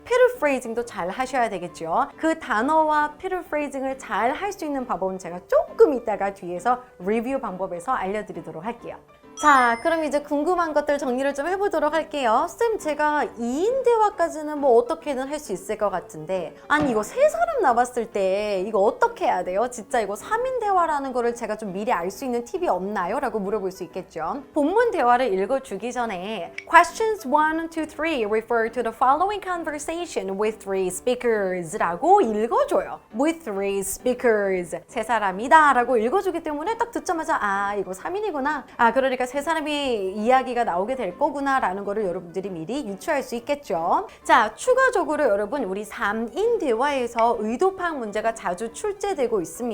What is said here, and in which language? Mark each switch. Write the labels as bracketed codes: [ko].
[ko] paraphrasing도 잘 하셔야 되겠죠. 그 단어와 paraphrasing을 잘 할 수 있는 방법은 제가 조금 이따가 뒤에서 리뷰 방법에서 알려드리도록 할게요. 자, 그럼 이제 궁금한 것들 정리를 좀 해보도록 할게요. 쌤, 제가 2인 대화까지는 뭐 어떻게든 할 수 있을 것 같은데 아니 이거 3사람 나왔을 때 이거 어떻게 해야 돼요? 진짜 이거 3인 대화라는 거를 제가 좀 미리 알 수 있는 팁이 없나요? 라고 물어볼 수 있겠죠. 본문 대화를 읽어주기 전에 [en] Questions 1, 2, 3 refer to the following conversation with 3 speakers [ko] 라고 읽어줘요. [en] With 3 speakers. [ko] 3사람이다 라고 읽어주기 때문에 딱 듣자마자 아, 이거 3인이구나. 아, 그러니까 3사람이 이야기가 나오게 될 거구나 라는 거를 여러분들이 미리 유추할 수 있겠죠. 자, 추가적으로 여러분 우리 3인 대화에서 의도 파악 문제가 자주 출제되고 있습니다.